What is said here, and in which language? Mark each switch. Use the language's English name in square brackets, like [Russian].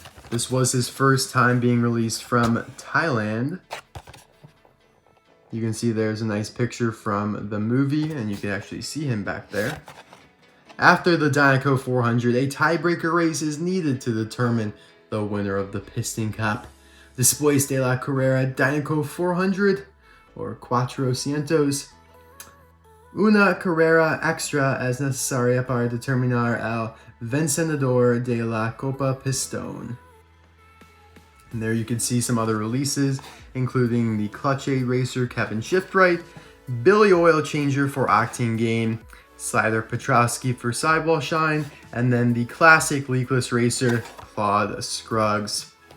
[English] This was his first time being released from Thailand. You can see there's a nice picture from the movie, and you can actually see him back there. After the Dynaco 400, a tiebreaker race is needed to determine the winner of the Piston Cup. [Spanish] Después de la carrera Dynaco 400, or Cuatrocientos, una carrera extra es necesaria para determinar el vencedor de la Copa Piston. [English] And there you can see some other releases, including the Clutchen racer Kevin Shiftwright, Billy Oil Changer for Octane Gain, Slider Petrowski for Sidewall Shine, and then the classic leakless racer Claude Scruggs.